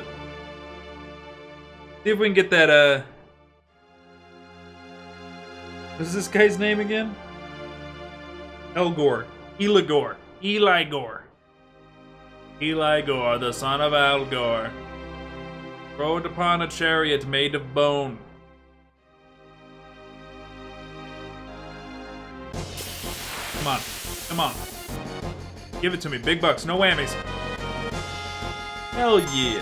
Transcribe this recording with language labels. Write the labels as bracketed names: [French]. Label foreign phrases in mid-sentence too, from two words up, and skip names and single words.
[English] See if we can get that, What's this guy's name again? Elgor. Eligor. Eligor. Eligor, the son of Algor. Rode upon a chariot made of bone. Come on. Come on. Give it to me. Big bucks. No whammies. Hell yeah.